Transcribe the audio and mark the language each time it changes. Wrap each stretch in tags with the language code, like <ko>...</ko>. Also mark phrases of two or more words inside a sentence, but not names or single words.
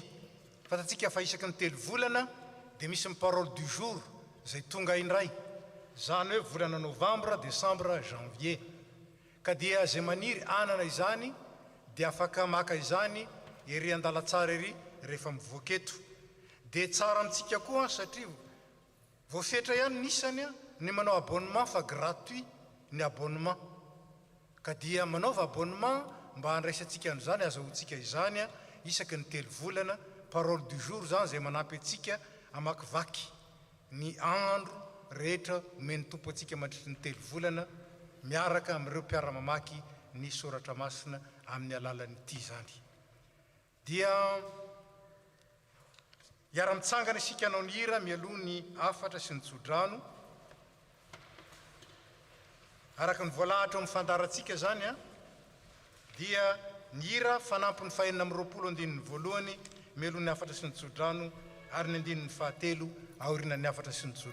<mg>Fatatsika fa isaky ny 3 volana dia misy ny</mg> <fr>parole du jour</fr> <mg>izay tonga indray. Zany hoe volana novambra, desambra, janvier. Ka dia zay maniry anana izany dia afaka maka izany ery andala tsara ery rehefa mivoaka eto. Dia tsara amintsika koa satria voafetra ihany nisany ny manao abonnement fa gratuit ny abonnement. Ka dia manaova abonnement mba handraisantsika an'izany azahoantsika izany isaky ny 3 volana.</mg> <fr>Parole du jour</fr> <mg>zany zay manampy antsika amakivaky ny andro rehetra omeny tompo antsika mandritry ny 3 volana miaraka amin'ireo mpiara-mamaky ny soratra masina amin'ny alalan'ity zany. Dia hiara-mitsangana isika anao ny hira mialoha ny afatra sy ny tsodrano araka ny voalahatra amin'ny fandarantsika zany dia ny hira fanampy ny 420 mialoha ny afatra sy ny tsodrano ary ny 9 aoriana ny afatra sy ny tsodrano.</mg>